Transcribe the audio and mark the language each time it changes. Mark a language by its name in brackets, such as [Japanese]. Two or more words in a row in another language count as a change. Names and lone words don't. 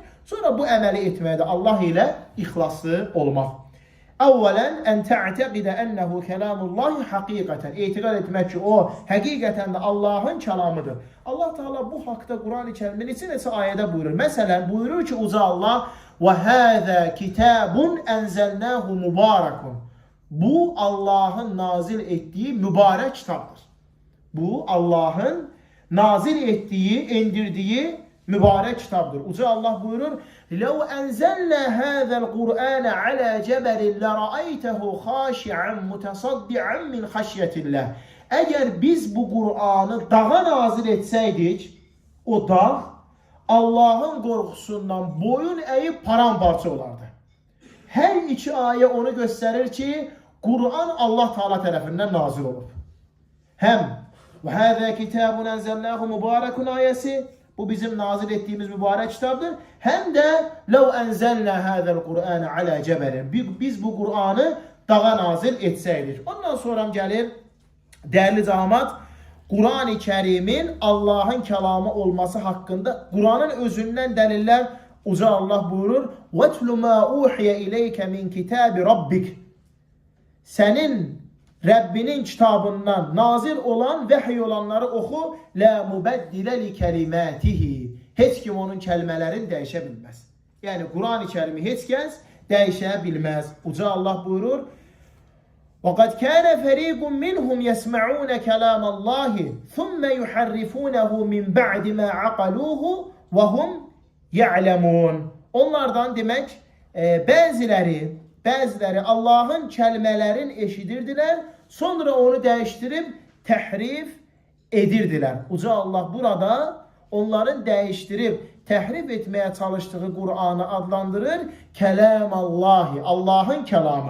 [Azerbaijani] Sonra bu əməli etməkdə Allah ilə ixlaslı olmaq. [Arabic] أولاً، أن تعتقد أنه كلام الله حقيقةً. [Azerbaijani] Etiqad etmək ki, o həqiqətən də Allahın kəlamıdır. Allah Teala bu haqda Kur'an-ı Kerimdə neçə ayədə buyurur. Məsələn, buyurur ki, uca Allah, [Arabic] وَهَذَا كِتَابٌ أَنْزَلْنَاهُ مُبَارَكٌ. [Azerbaijani] Bu, Allahın nazil etdiyi mübarək kitabdır. Bu, Allahın nazil etdiyi, indirdiyi mübarək kitabdır. Uca Allah buyurur, [Arabic] لَوْ أَنْزَلْنَا هَذَا الْقُرْآنَ عَلَى جَبَلٍ لَرَأَيْتَهُ خَاشِعًا مُتَصَدِّعًا مِنْ خَشْيَةِ اللّٰهِ. [Azerbaijani] Əgər biz bu Kur'an'ı dağa nazil etsəydik, o dağ Allah'ın qorxusundan boyun əyib paramparça olardı. Hər iki ayə onu göstərir ki, Kur'an Allah Teala tərəfindən nazil olub. Həm [Arabic] وَهَذَا كِتَابٌ أَنْزَلْنَاهُ مُبَارَكٌ [Azerbaijani] ayəsi, bu bizim nazil ettiğimiz mübarək kitabdır. Həm də [Arabic] لَوْ أَنْزَلْنَا هَذَا الْقُرْآنَ عَلَى جَبَلٍ. [Azerbaijani] Biz bu Kur'an'ı dağa nazil etsəydik. Ondan sonra gəlir, dəyərli cəmaət, Kur'an-ı Kerim'in Allah'ın kəlamı olması haqqında Kur'an'ın özündən dəlillər. Uca Allah buyurur, [Arabic] وَاتْلُ مَا أُوحِيَ إِلَيْكَ مِنْ كِتَابِ رَبِّكَ. [Azerbaijani] Sənin Rəbbinin kitabından nazil olan, vəhiy olanları oxu. [Arabic] لَا مُبَدِّلَ لِكَلِمَاتِهِ. [Azerbaijani] Heç kim onun kəlmələrini dəyişə bilməz. Yəni Kur'an-ı Kerim'i heç kəs dəyişə bilməz. Uca Allah buyurur, [Arabic] وَقَدْ كَانَ فَرِيقٌ مِّنْهُمْ يَسْمَعُونَ كَلَامَ اللّٰهِ ثُمَّ يُحَرِّفُونَهُ مِنْ بَعْدِ مَا عَقَلُوهُ وَهُمْ يَعْلَمُونَ. [Azerbaijani] Onlardan demək, bəziləri Allah'ın kəlmələrin eşidirdilər, sonra onu dəyişdirib təhrif edirdilər. Uca Allah burada onların dəyişdirib təhrif etməyə çalışdığı Kur'an'ı adlandırır Kəlamallahi, Allah'ın kəlamı.